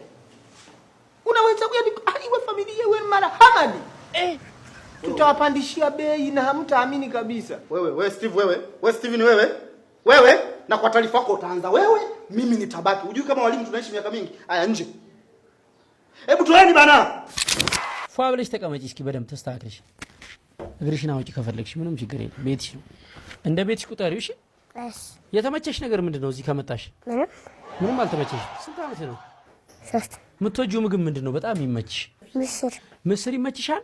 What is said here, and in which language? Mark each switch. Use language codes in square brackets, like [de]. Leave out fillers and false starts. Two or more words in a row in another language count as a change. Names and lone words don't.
[sw] Unaweza kuja iwe familia iwe mara Hamadi. Tutawapandishia bei na hamtaamini kabisa. Wewe Steve wewe Steven wewe na kwa taarifa yako utaanza wewe, mimi nitabaki. Unajui kama walimu tunaishi miaka mingi. Aya, nje. Hebu toeni bana. [am] ፏብለሽ ተቀመጪ እስኪ በደም ተስተካክለሽ እግርሽን አውጪ ከፈለግሽ ምንም ችግር የለም ቤትሽ ነው እንደ ቤትሽ ቁጠሪው እሺ የተመቸሽ ነገር ምንድነው እዚህ ከመጣሽ ምንም አልተመቸሽ ስንት አመት ነው 3 የምትወጂው ምግብ ምንድነው በጣም ይመችሽ ምስር ይመችሻል